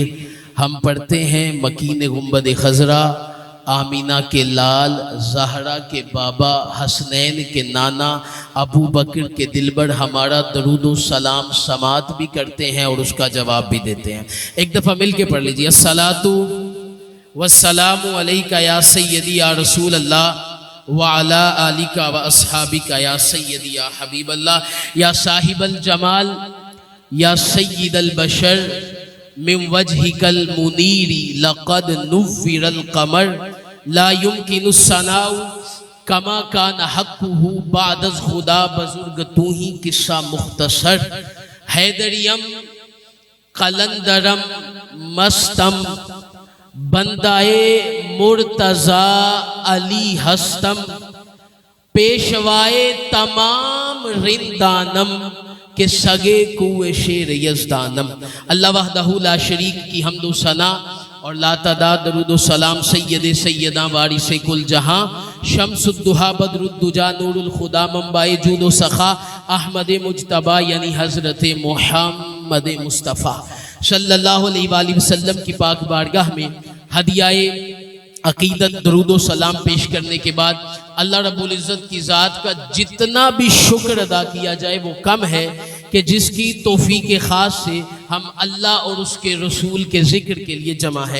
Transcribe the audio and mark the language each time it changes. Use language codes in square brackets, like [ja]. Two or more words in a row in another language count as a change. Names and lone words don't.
[ur] ہم پڑھتے ہیں مکین گنبد خضرا، آمینہ کے لال، زہرا کے بابا، حسنین کے نانا، ابو بکر کے دلبر، ہمارا درود و سلام سماعت بھی کرتے ہیں اور اس کا جواب بھی دیتے ہیں۔ ایک دفعہ مل کے پڑھ لیجیے، [ar] الصلاۃ والسلام علیک یا سیدی یا رسول اللہ وعلی آلک و اصحابک یا سیدی یا حبیب اللہ یا صاحب الجمال یا سید البشر من وجهك المنیر لقد نور القمر لا يمكن الثناء کما کان حقه [fa] بعد از خدا بزرگ تو ہی قصہ مختصر حیدریم قلندرم مستم بندائے مرتضی علی ہستم پیشوائے تمام رندانم کہ سگے کوئے شیر یزدانم۔ [ur] اللہ وحدہ لا شریک کی حمد و ثنا اور لا تعداد درود و سلام سید سیدہ وارث کل جہاں شمس الدہا [ar] بدر الدجا نور الخدا [ur] منبع جود و سخا احمد مجتبی یعنی حضرت محمد مصطفیٰ [ar] صلی اللہ علیہ وآلہ وسلم [ur] کی پاک بارگاہ میں ہدیہ عقیدت درود و سلام پیش کرنے کے بعد اللہ رب العزت کی ذات کا جتنا بھی شکر ادا کیا جائے وہ کم ہے کہ جس کی توفیق خاص سے ہم اللہ اور اس کے رسول کے ذکر کے لیے جمع ہے۔